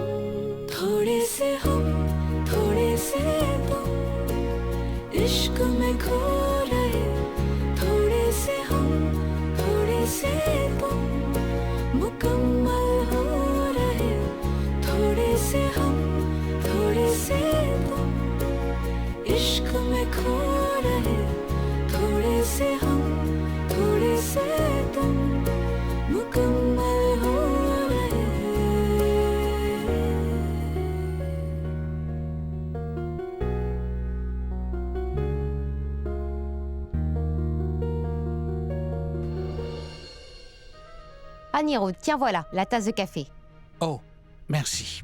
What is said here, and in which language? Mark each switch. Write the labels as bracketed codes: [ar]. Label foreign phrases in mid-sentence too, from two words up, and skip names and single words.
[hi] थोड़े से हम, थोड़े से तुम, इश्क में खो रहे, थोड़े से हम, थोड़े से तुम, मुकम्मल हो रहे, थोड़े से हम, थोड़े से तुम, इश्क में खो रहे, थोड़े से हम, थोड़े से तुम, मुकम्मल हो रहे। [fr] Anirud, tiens voilà, la tasse de café. Oh, merci.